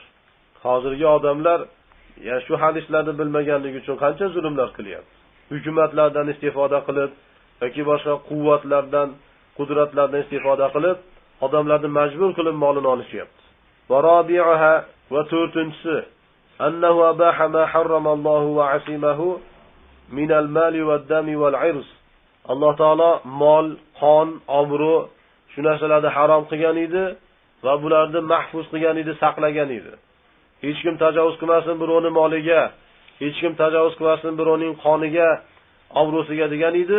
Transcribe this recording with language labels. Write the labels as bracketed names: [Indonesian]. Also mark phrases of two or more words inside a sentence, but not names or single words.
[Uzbek] Hozirgi odamlar shu hadislarni bilmaganligi uchun qancha zulmlar qilyapti. Hukumatlardan istifoda qilib yoki boshqa quvvatlardan, qudratlardan istifoda qilib, odamlarni majbur qilib molini olishyapti. [Arabic] ورابعها, [Uzbek] va to'rtinchisi, [Arabic] أنه أباح ما حرم الله وعصمه من المال والدم والعرض. [Uzbek] Alloh taolo mol, qon, obro' shu narsalarni harom qilgan edi va bularni mahfuz qilgan edi, saqlagan edi. Hech kim tajovuz qilmasin birovning moliga, hech kim tajovuz qilmasin birovning qoniga, obro'siga degan edi.